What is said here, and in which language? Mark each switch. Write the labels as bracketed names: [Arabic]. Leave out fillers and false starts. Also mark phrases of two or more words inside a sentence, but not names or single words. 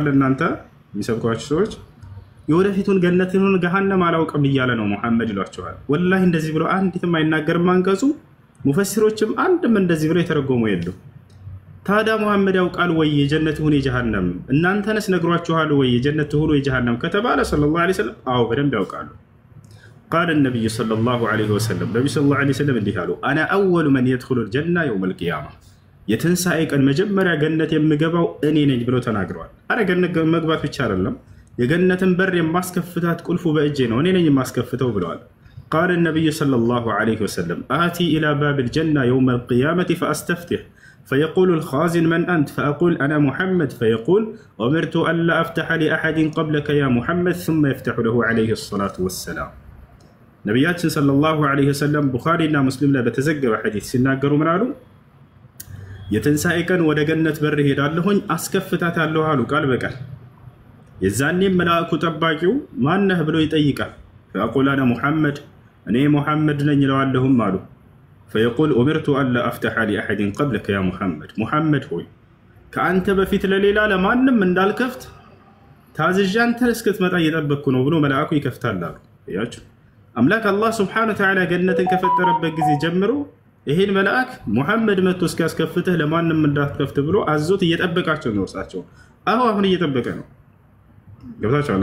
[Amharic] እናንተ የሚሰብኳችሁ ሰዎች የወደፊቱን ገነትን ገሃነም አላውቅም እያለ ነው መሐመድ ይሏችኋል። ወላሂ እንደዚህ ብሎ አንዲትም አይናገርም አንቀጹ። ሙፈሲሮችም አንድም እንደዚህ ብሎ የተረጎሙ የሉም። ታዲያ መሐመድ ያውቃል ወይ የጀነት ይሁን የጀሃነም? እናንተንስ ነግሯችኋል ወይ የጀነት ይሁን የጀሃነም ከተባለ [Arabic] صلى الله عليه وسلم [Amharic] አዎ በደንብ ያውቃሉ። [Arabic] قال النبي صلى الله عليه وسلم [Amharic] ነብዩ [Arabic] صلى الله عليه وسلم [Amharic] እንዲህ አሉ፣ [Arabic] انا اول من يدخل الجنه يوم القيامه፣ [Amharic] የትንሳኤ ቀን መጀመሪያ ገነት የምገባው እኔ ነኝ ብሎ ተናግረዋል። አረ ገነት መግባት ብቻ አይደለም የገነትን በር የማስከፍታት ቁልፉ በእጄ ነው፣ እኔ ነኝ የማስከፍተው ብለዋል። [Arabic] قال النبي صلى الله عليه وسلم آتي إلى باب الجنة يوم القيامة فأستفتح فيقول الخازن من أنت؟ فأقول أنا محمد، فيقول أمرت ألا أفتح لأحد قبلك يا محمد، ثم يفتح له عليه الصلاة والسلام። ነቢያችን صلى الله عليه وسلم [Amharic] ቡኻሪና ሙስሊም ላይ በተዘገበ ሐዲስ ሲናገሩ ምን አሉ? የትንሣኤ ቀን ወደ ገነት በር ሄዳለሁኝ አስከፍታታለሁ አሉ ቃል በቃል። የዛኔም መልአኩ ጠባቂው ማነህ ብሎ ይጠይቃል። [Arabic] فأقول أنا [Amharic] ሙሐመድ እኔ ሙሐመድ ነኝ እለዋለሁም አሉ። [Arabic] فيقول أمرت ألا أفتح لأحد قبلك يا محمد፣ [Amharic] ሙሐመድ ሆይ ከአንተ በፊት ለሌላ ለማንም እንዳልከፍት ታዝዤ አንተ እስክትመጣ እየጠበቅኩ ነው ብሎ መልአኩ ይከፍታል አሉ። ያችሁ አምላክ አላህ [Arabic] سبحانه وتعالى [Amharic] ገነትን ከፈጠረበት ጊዜ ጀምሮ ይሄን መልአክ ሙሐመድ መጥቶ እስኪያስከፍትህ ለማንም እንዳትከፍት ብሎ አዞት እየጠበቃቸው ነው። እርሳቸው አሁን እየጠበቀ ነው። ገብታችኋል?